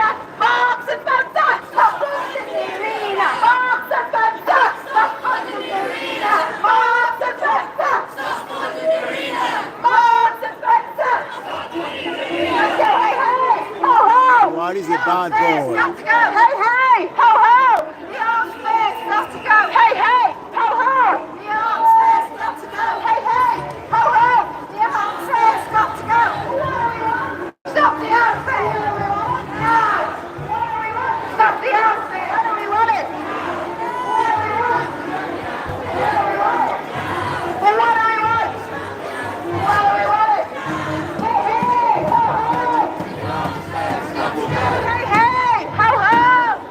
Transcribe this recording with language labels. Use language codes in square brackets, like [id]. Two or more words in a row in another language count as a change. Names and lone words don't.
[en] Marks and Spencer! Stop funding the arena! Marks and Spencer! Stop funding the arena! Marks and Spencer! Stop funding the arena! Marks and Spencer! Buhari is a bad boy. Got to go. Hey, hey, ho, ho. The arms first, got to go. Hey, hey, ho, ho. The arms first, got to go. Hey, hey, ho, ho. The arms first, got to go. Stop the outfit. Now. Stop the outfit. How do we want it? Well, what do we want? What do we want it? Hey, hey, ho, ho. Hey, hey, ho, ho!